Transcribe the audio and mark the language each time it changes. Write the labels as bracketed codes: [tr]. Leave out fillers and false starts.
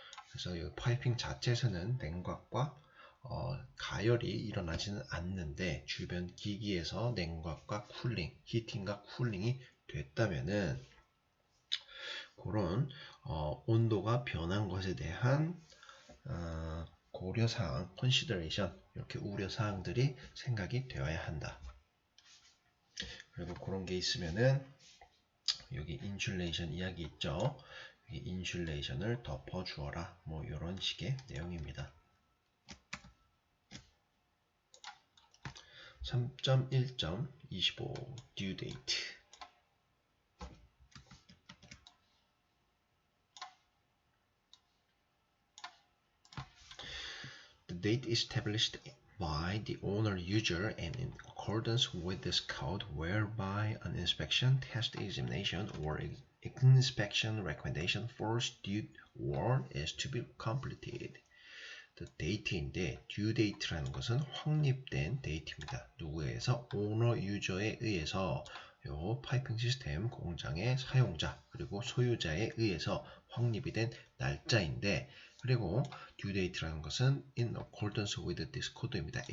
[ko] 그래서 이 파이핑 자체에서는 냉각과 가열이 일어나지는 않는데 주변 기기에서 냉각과 쿨링, 히팅과 쿨링이 됐다면은 그런 온도가 변한 것에 대한 고려사항, consideration 이렇게 우려사항들이 생각이 되어야 한다. 그리고 그런 게 있으면은 여기 인슐레이션 이야기 있죠. 여기 인슐레이션을 덮어주어라. 뭐 이런 식의 내용입니다. [en] 3.1.25 due date The date established by the owner user and in accordance with this code whereby an inspection, test, examination, or inspection recommendation for due or is to be completed. [ko] The date인데 due date라는 것은 확립된 date입니다. 누구에서? owner user에 의해서 요 파이핑 시스템 공장의 사용자 그리고 소유자에 의해서 확립이 된 날짜인데 그리고 due date라는 것은 [en] in accordance with this code [ko] 입니다.